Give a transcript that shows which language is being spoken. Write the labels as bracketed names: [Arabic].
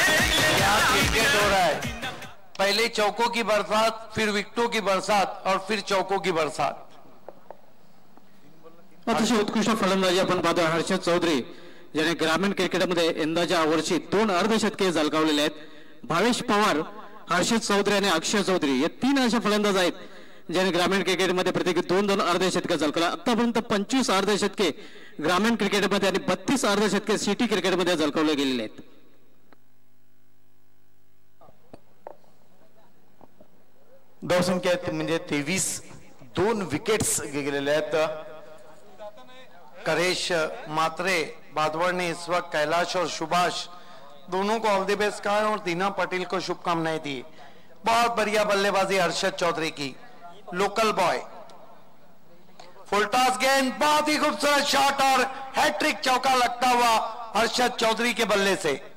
[Hindi] हो रहा है पहले चौकों की बरसात फिर विकेटों की बरसात और फिर चौकों की बरसात. [Marathi] अतिशय उत्कृष्ट फलंदाजी आपण पाहतो हर्षद चौधरी ज्याने ग्रामीण क्रिकेटमध्ये यंदाच्या वर्षी 2 अर्धशतके झळकावलेले आहेत. भावेश पवार हर्षद चौधरी आणि अक्षय चौधरी हे 3 असे फलंदाज आहेत ज्याने ग्रामीण क्रिकेटमध्ये प्रत्येकी 2-2 अर्धशतके झळकावले. आतापर्यंत 25 अर्धशतके ग्रामीण क्रिकेटमध्ये आणि 32 अर्धशतके सिटी क्रिकेटमध्ये झळकावले गेलेले आहेत. धावसंख्या म्हणजे 23 2 विकेट्स गेलेले आहेत. [Hindi] करेश मात्रे बादवर ने इस वक्त कैलाश और सुभाष दोनों को [English] all the best [Hindi] कहा और दीना पटेल को शुभकामनाएं दी. बहुत बढ़िया बल्लेबाजी हर्षद चौधरी की लोकल बॉय. फुलटॉस गेंद बहुत ही खूबसूरत शॉट और हैट्रिक चौका लगता हुआ हर्षद चौधरी के बल्ले से.